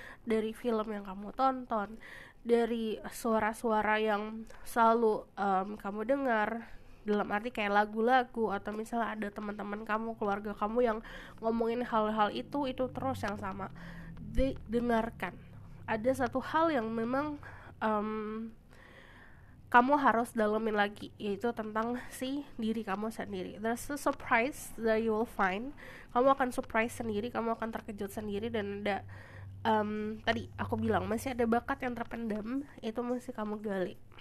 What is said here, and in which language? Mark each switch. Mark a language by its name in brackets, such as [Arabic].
[Indonesian] dari film yang kamu tonton, dari suara-suara yang selalu kamu dengar, dalam arti kayak lagu-lagu, atau misalnya ada teman-teman kamu, keluarga kamu yang ngomongin hal-hal itu terus yang sama. Dengarkan. Ada satu hal yang memang um, kamu harus dalemin lagi, yaitu tentang si diri kamu sendiri. [English] There's a surprise that you will find. [Indonesian] Kamu akan surprise sendiri, kamu akan terkejut sendiri, dan ada tadi aku bilang masih ada bakat yang terpendam, itu masih kamu gali.